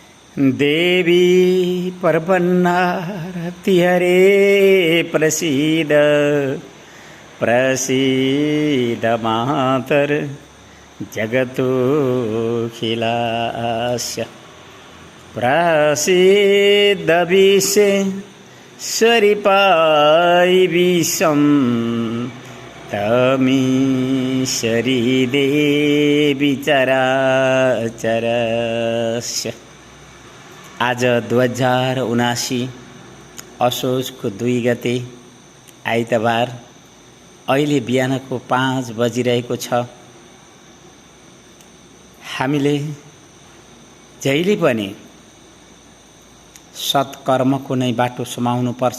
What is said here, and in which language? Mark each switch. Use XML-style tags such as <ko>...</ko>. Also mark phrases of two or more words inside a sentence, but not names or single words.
<sa>देवी परपन्नारति हरे प्रसीद प्रसीद मातर जगतोऽखिलास्य प्रसीद विश्वेश्वरिपाय विश्वं तमीश्वरी देवी चराचरस्य।</sa> <ne>आज 2079 असोजको 2 गते आइतबार अहिले बिहानको 5 बजिरहेको छ। हामीले जहिले पनि सत्कर्मको नै बाटो समाउनु पर्छ।</ne>